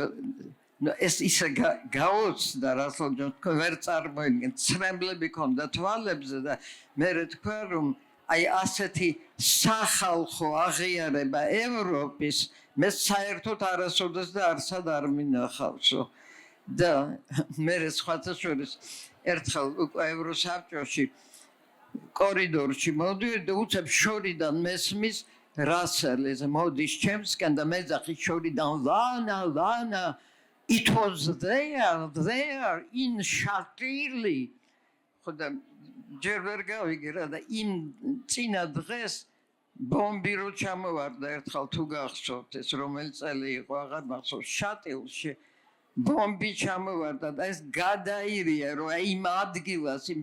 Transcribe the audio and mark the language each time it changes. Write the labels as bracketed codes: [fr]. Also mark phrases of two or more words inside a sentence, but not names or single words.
[ka] ეს ისე გაოცდა რასო თქვენ ვერ წარმოიდგენთ ცრემლები ქონდა თვალებზე და მე თქვა რომ აი ასეთი სახალხო აღიარება ევროპის მე საერთოდ არასოდეს და არსად არ მინახავსო და მე სხვათა შორის ერთხელ უკვე ევროსაბჭოში კორიდორში მოდიოდი და უცებ შორიდან მესმის რასელი მოდის ჩემსკენ და მეძახი შორიდან ლანა [en] it was there in Shakili [ka] ხოდა ჯერ ვერ გავიგე რა და იმ წინა დღეს ბომბი რო ჩამოვარდა ერთხელ თუ გახსოვთ ეს რომელი წელი იყო აღარ მახსოვს შატილში ბომბი ჩამოვარდა და ეს გადაირია რომ აი იმ ადგილას იმ